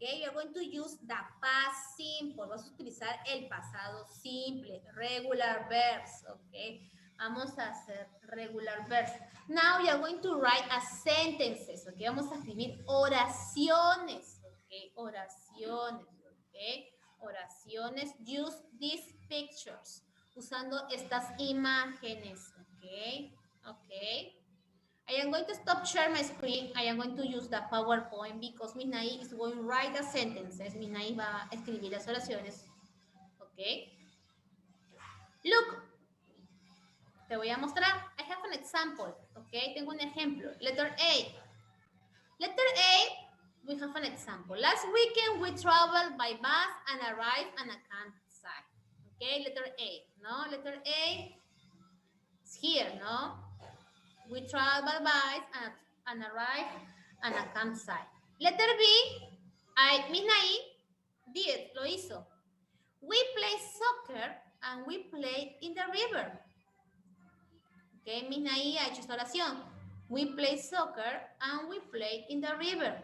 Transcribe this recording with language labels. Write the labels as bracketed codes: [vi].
[en] You're going to use the past simple. [es] Vamos a utilizar el pasado simple. [en] Regular verbs. [es] ¿Ok? Vamos a hacer regular verbs. [en] Now you're going to write a sentences. ¿Ok? [es] Vamos a escribir oraciones. ¿Ok? Oraciones. ¿Ok? Oraciones. [en] Use these pictures. [es] Usando estas imágenes. [en] ¿Ok? ¿Ok? I am going to stop share my screen. I am going to use the PowerPoint because Minai is going to write the sentences. [es] Minai va a escribir las oraciones. [en] ¿Ok? Look. [es] Te voy a mostrar. [en] I have an example. ¿Ok? [es] Tengo un ejemplo. [en] Letter A. Letter A, we have an example. Last weekend, we traveled by bus and arrived at a campsite. ¿Ok? Letter A. ¿No? Letter A is here, ¿no? We traveled by bus and arrived at a campsite. Letter B, Minai did, [es] lo hizo. [en] We play soccer and we play in the river. [es] Okay, Minai ha hecho esta oración. [en] We play soccer and we play in the river.